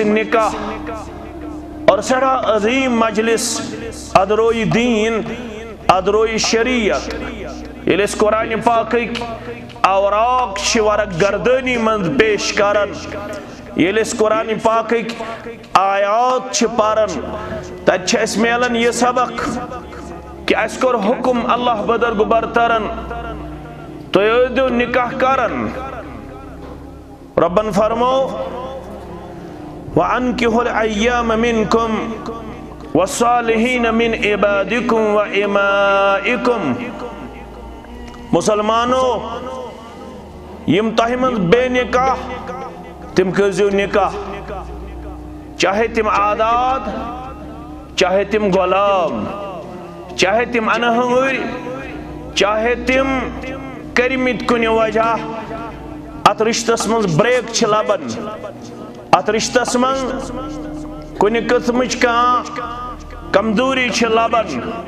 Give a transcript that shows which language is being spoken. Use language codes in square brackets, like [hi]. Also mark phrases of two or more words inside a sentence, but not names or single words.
[ks] نکاح اور سٮ۪ٹھاہ عظیم مجلس ادروی دین ادروی شریعت ییٚلہِ أسۍ قرآنِ پاکٕکۍ اوراق چھِ ورق گردٲنی منٛز پیش کران ییٚلہِ أسۍ قرآنِ پاکٕکۍ آیات چھِ پران تتہِ چھِ اَسہِ میلان یہِ سبق کہ اَسہِ کوٚر حکم اللہ بدرگو برترن تُہۍ ٲسۍزیو نکاح کران ربن فرمو [ar] وَأَنكِحُوا الْأَيَّامَ مِنكُمْ وَالصَّالِحِينَ مِنْ عِبَادِكُمْ وَإِمَائِكُمْ [ks] مسلمانو یم تۄہہِ منٛز بے نکاح تم کٔرزیو نکاح چاہے تم آزاد چاہے تم غلام چاہے تم انہوٕرۍ چاہے تم کٔرمٕتۍ کُنہِ وجہ ات رشتس منٛز بریک چھِ لبان ات رشتس منٛز کُنہِ قٕسمٕچ کانٛہہ کمزوری چھِ لبان